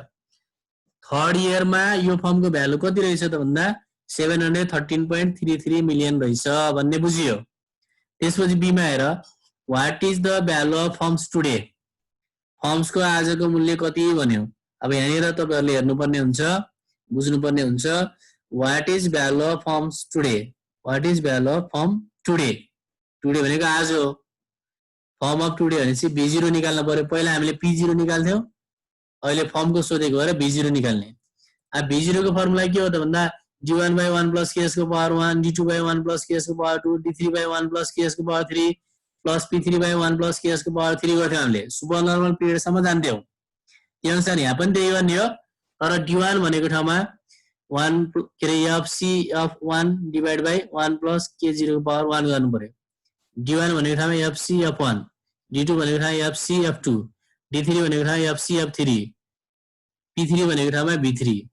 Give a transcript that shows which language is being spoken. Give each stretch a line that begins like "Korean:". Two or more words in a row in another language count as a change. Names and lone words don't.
English: third yearमा
Nepali: यो फर्मको भ्यालु कति रहेछ त भन्दा 713.33 मिलियन रहेछ भन्ने बुझियो। त्यसपछि बीमा हेर
English: what is the value of firms today.
Nepali: फर्म्सको आजको मूल्य कति भन्यो। अब यहाँनिर तपाईहरुले हेर्नुपर्ने हुन्छ, बुझ्नुपर्ने हुन्छ
English: what is value of firms today. what is value of firm today. टुडे भनेको आज हो। firm of today
Nepali: भनेपछि B0 निकाल्न पर्यो। पहिला हामीले P0 निकाल्थ्यौं, अहिले फर्मको सोधेको भएर B0 निकाल्ने। अब B0 को फर्मुला के हो त भन्दा D1/1 + KS को पावर 1, D2/1 + KS को पावर 2, D3/1 + KS को पावर 3 प्लस P3/1 + KS को पावर 3 गर्थ्यौं हामीले।
English: super normal period
Nepali: सम्म जान्थ्यौं। त्यही अनुसार यहाँ पनि त्यही गर्ने हो, तर D1 भनेको ठाउँमा 1 के रे FCF1 / 1 + K0 को पावर 1 गर्नु पर्यो। D1 भनेको ठाउँमा FCF1, D2 भनेको ठाउँमा FCF2, D3 भनेको ठाउँमा FCF3, P3 भनेको ठाउँमा B3।